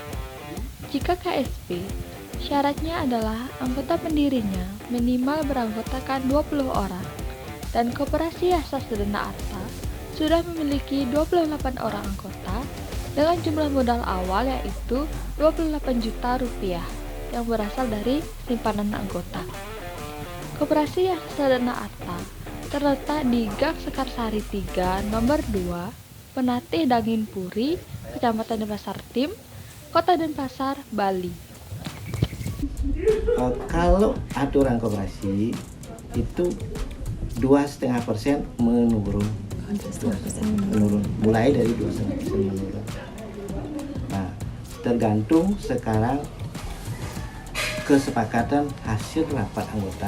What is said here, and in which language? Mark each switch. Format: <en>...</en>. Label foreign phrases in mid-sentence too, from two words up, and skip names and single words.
<id>Jika KSP, syaratnya adalah anggota pendirinya minimal beranggotakan 20 orang, dan Koperasi Yasa Sedana Arta sudah memiliki 28 orang anggota dengan jumlah modal awal yaitu 28 juta rupiah yang berasal dari simpanan anggota. Koperasi Yasa Sedana Arta terletak di Gang Sekarsari 3, nomor 2, Penatih Dangin Puri, Kecamatan Denpasar Tim, Kota Denpasar, Bali. Kalau aturan koperasi itu 2,5% menurun, mulai dari 2,5% menurun. Nah, tergantung sekarang kesepakatan hasil rapat anggota.</id>